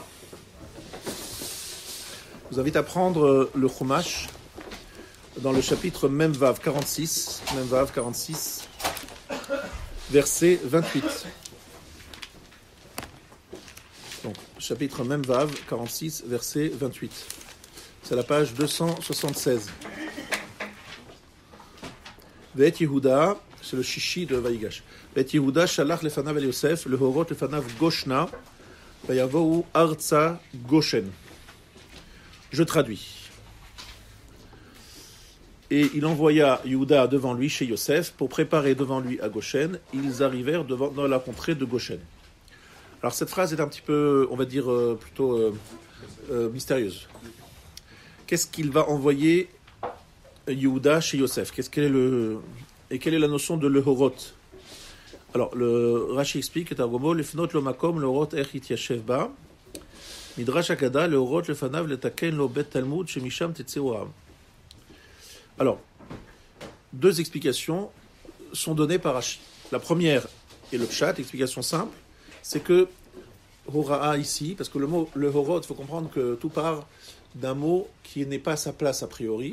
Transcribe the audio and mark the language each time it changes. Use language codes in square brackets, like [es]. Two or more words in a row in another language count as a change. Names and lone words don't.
[fr] Je vous invite à prendre le Chumash dans le chapitre Memvav 46, verset 28. Donc, chapitre Memvav 46, verset 28. C'est la page 276. [he] ואת יהודה, [fr] c'est le chichi de Vayigash. [he] ואת יהודה שלח לפניו אל יוסף, להורות לפניו גשנה, ויבאו ארצה גשן. [fr] Je traduis. Et il envoya Yehuda devant lui chez Yosef pour préparer devant lui à Goshen. Ils arrivèrent dans la contrée de Goshen. Alors cette phrase est un petit peu, on va dire, plutôt mystérieuse. Qu'est-ce qu'il va envoyer Yehuda chez Yosef? Quelle est la notion de lehorot? Alors le Rashi explique [he] תרגומו לפנות לו מקום להורות איך יתיישב בה מדרש אגדה להורות לפניו לתקן לו בית תלמוד שמשם תצאו העם. [fr] Alors deux explications sont données par Rashi. La première est le pshat, explication simple, c'est que hora'a ici, parce que le mot lehorot, il faut comprendre que tout part d'un mot qui n'est pas à sa place a priori.